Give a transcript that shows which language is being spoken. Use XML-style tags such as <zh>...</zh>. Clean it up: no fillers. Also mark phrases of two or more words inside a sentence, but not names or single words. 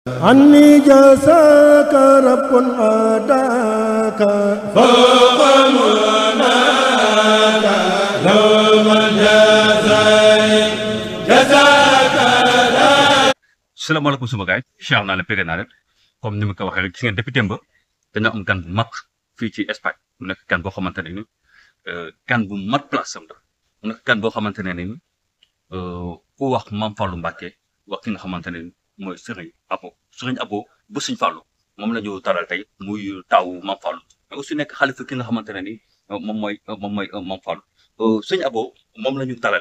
<ar>عني جزاك رب أداك فوق مناك يوم الجزاء جزاك.</ar> <wo>salaamaaleykum sama gaay Cheikh naa leen pegg naa leen comme ni ma ko waxee rek gis ngeen depuis démb dañoo am gan bu mag fii ci Espagne mu nekk gan boo xamante ne ni gan bu mat place am la mu nekk gan boo xamante ne ni ku wax Mame Fallou Mbacké wax ki nga xamante ne ni mooy Serigne Abo bu Serigne Fallou moom la ñu taral tey muy taw Mame Fallou</wo> <fr>mais aussi</fr> <wo>nekk xalifa ki nga xamante ne ni moom mooy Mame Fallou Serigne Abo moom la ñu taral</wo>